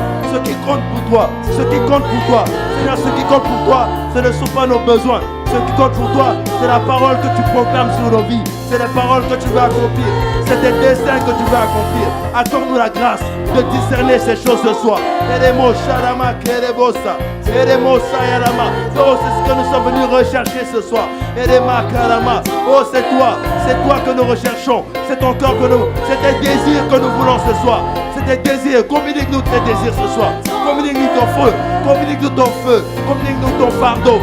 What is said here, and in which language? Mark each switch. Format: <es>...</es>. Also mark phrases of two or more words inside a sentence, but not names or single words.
<fr>Ce qui compte pour toi. Seigneur, ce qui compte pour toi, ce ne sont pas nos besoins. Ce qui compte pour toi, c'est la parole que tu proclames sur nos vies. C'est les paroles que tu veux accomplir. C'est tes desseins que tu veux accomplir. Accorde-nous la grâce de discerner ces choses ce soir. Eremo shalama kerebosa. Eremo sayalama. Oh, c'est ce que nous sommes venus rechercher ce soir. Erema karama. Oh, c'est toi que nous recherchons. C'est ton cœur que nous. C'est tes désirs que nous voulons ce soir. C'est tes désirs. Communique-nous tes désirs ce soir. Communique-nous ton feu. Communique-nous ton fardeau.</fr>